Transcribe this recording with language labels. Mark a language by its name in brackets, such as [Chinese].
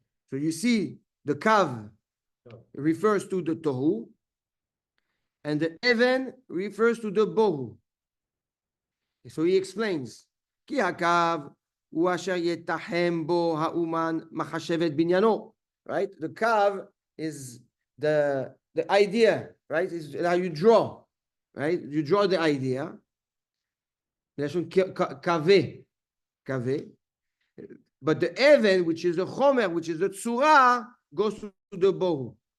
[English] So you see, the kav refers to the tohu, and the even refers to the bohu. [Hebrew] So he explains, כי הקו הוא אשר יתחם בו האומן מחשבת בניינו. [English] Right? The kav is the idea, right? Is how you draw, right? You draw the idea, [Hebrew] מלשון כבה, כבה. [English] But the even, which is the chomer, which is the tzura, goes to the bohu.